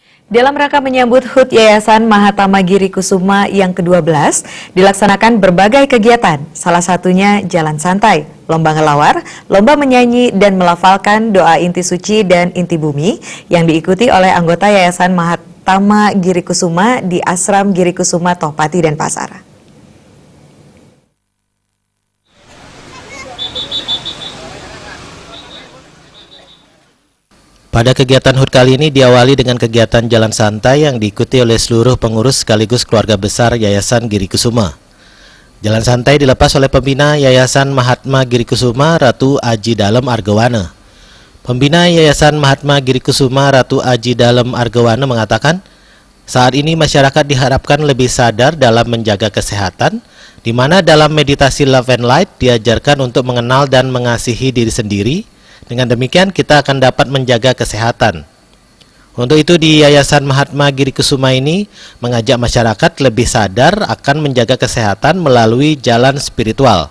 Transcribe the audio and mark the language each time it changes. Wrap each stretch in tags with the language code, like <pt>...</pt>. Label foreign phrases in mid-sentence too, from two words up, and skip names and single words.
<id>Dalam rangka menyambut HUT Yayasan Mahatama Giri Kusuma yang ke-12, dilaksanakan berbagai kegiatan, salah satunya jalan santai, lomba ngelawar, lomba menyanyi dan melafalkan doa inti suci dan inti bumi yang diikuti oleh anggota Yayasan Mahatama Giri Kusuma di Asram Giri Kusuma Tohpati Denpasar. Pada kegiatan HUT kali ini diawali dengan kegiatan jalan santai yang diikuti oleh seluruh pengurus sekaligus keluarga besar Yayasan Giri Kusuma. Jalan santai dilepas oleh pembina Yayasan Mahatma Giri Kusuma, Ratu Aji Dalem Argawana. Pembina Yayasan Mahatma Giri Kusuma, Ratu Aji Dalem Argawana mengatakan, saat ini masyarakat diharapkan lebih sadar dalam menjaga kesehatan, di mana dalam meditasi</id> <en>Love and Light</en> <id>diajarkan untuk mengenal dan mengasihi diri sendiri. Dengan demikian kita akan dapat menjaga kesehatan. Untuk itu di Yayasan Mahatma Giri Kusuma ini mengajak masyarakat lebih sadar akan menjaga kesehatan melalui jalan spiritual.</id>